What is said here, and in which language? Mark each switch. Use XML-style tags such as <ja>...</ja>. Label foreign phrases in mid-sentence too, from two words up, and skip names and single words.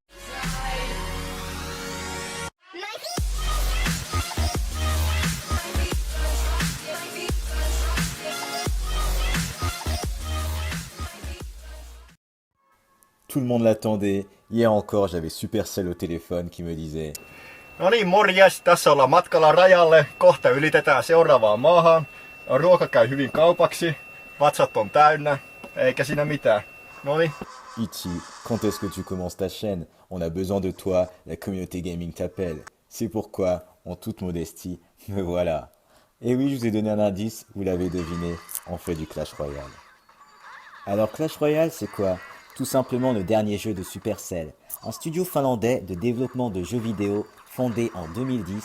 <fr>Tout le monde l'attendait, hier encore j'avais Supercell au téléphone qui me disait</fr> <fi>No niin, morjes. Tässä ollaan matkalla rajalle. Kohta ylitetään seuraavaan maahan. Ruoka käy hyvin kaupaksi. Vatsat on täynnä. Eikä siinä mitään. No niin.</fi> <fr>Ichi, quand est-ce que tu commences ta chaîne? On a besoin de toi, la communauté gaming t'appelle. C'est pourquoi, en toute modestie, me voilà. Et oui, je vous ai donné un indice, vous l'avez deviné, on fait du Clash Royale. Alors Clash Royale, c'est quoi? Tout simplement le dernier jeu de Supercell, un studio finlandais de développement de jeux vidéo fondé en 2010.</fr>